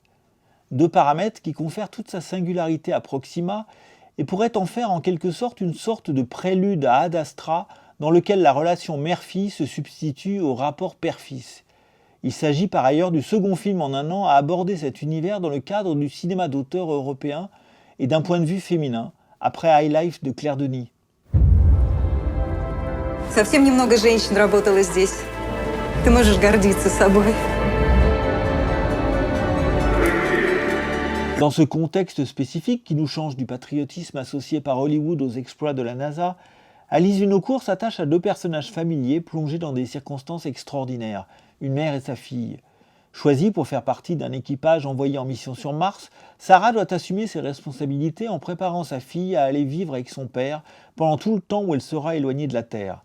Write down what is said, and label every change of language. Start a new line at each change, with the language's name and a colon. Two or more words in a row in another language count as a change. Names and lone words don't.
French: 2 paramètres qui confèrent toute sa singularité à Proxima et pourraient en faire en quelque sorte une sorte de prélude à Ad Astra dans lequel la relation mère-fille se substitue au rapport père-fils. Il s'agit par ailleurs du second film en 1 an à aborder cet univers dans le cadre du cinéma d'auteur européen et d'un point de vue féminin, après High Life de Claire Denis.
Russian: Совсем немного женщин работало здесь. Ты можешь гордиться собой.
French: Dans ce contexte spécifique qui nous change du patriotisme associé par Hollywood aux exploits de la NASA, Alice Vinocourt s'attache à 2 personnages familiers plongés dans des circonstances extraordinaires, une mère et sa fille. Choisie pour faire partie d'un équipage envoyé en mission sur Mars, Sarah doit assumer ses responsabilités en préparant sa fille à aller vivre avec son père pendant tout le temps où elle sera éloignée de la Terre.